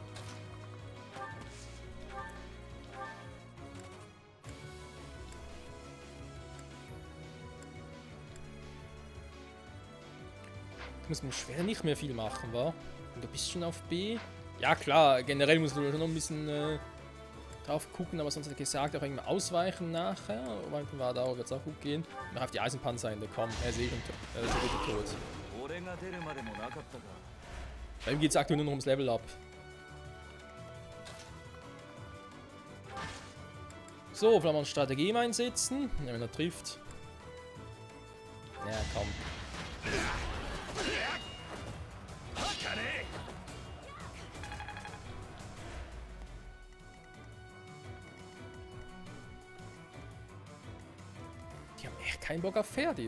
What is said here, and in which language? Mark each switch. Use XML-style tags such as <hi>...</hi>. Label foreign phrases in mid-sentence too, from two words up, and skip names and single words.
<de>Du musst mit Schwert nicht mehr viel machen, wa? Und du bist schon auf B. Ja klar, generell musst du schon noch ein bisschen drauf gucken, aber sonst hat er gesagt, auch irgendwie ausweichen nachher. Weil war da wird es auch gut gehen. Und auf die Eisenpanzer hin, komm, er ist eh schon so gut tot.</de> <ja>俺が出るまでもなかったか</ja> <de>Bei ihm geht es aktuell nur noch ums</de> <en>Level up.</en> <de>So, vielleicht mal eine Strategie einsetzen. Ja, wenn er trifft. Ja, komm. Die haben echt keinen Bock auf Pferde.</de>